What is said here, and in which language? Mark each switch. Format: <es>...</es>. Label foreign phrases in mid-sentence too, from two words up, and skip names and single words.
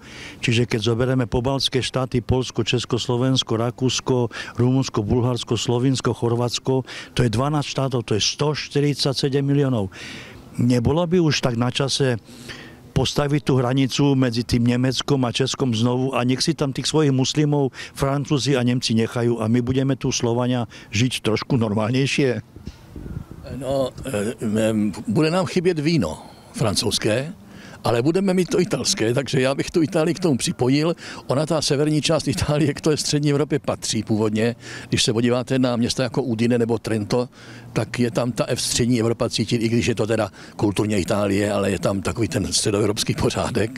<sk>Čiže keď zoberieme pobaltské štáty, Poľsko, Česko, Slovensko, Rakúsko, Rumunsko, Bulharsko, Slovinsko, Chorvátsko, to je 12 štátov, to je 147 miliónov. Nebolo by už tak na čase postaviť tú hranicu medzi tým Nemeckom a Českom znovu a nech si tam tých svojich muslimov Francúzi a Nemci nechajú a my budeme tu Slovania žiť trošku normálnejšie? No,</sk> <cs>bude nám chybět víno francouzské, ale budeme mít to italské, takže já bych tu Itálii k tomu připojil. Ona, ta severní část Itálie, k té střední Evropě patří původně. Když se podíváte na města jako Udine nebo Trento, tak je tam ta střední Evropa cítit, i když je to teda kulturně Itálie, ale je tam takový ten středoevropský pořádek.</cs>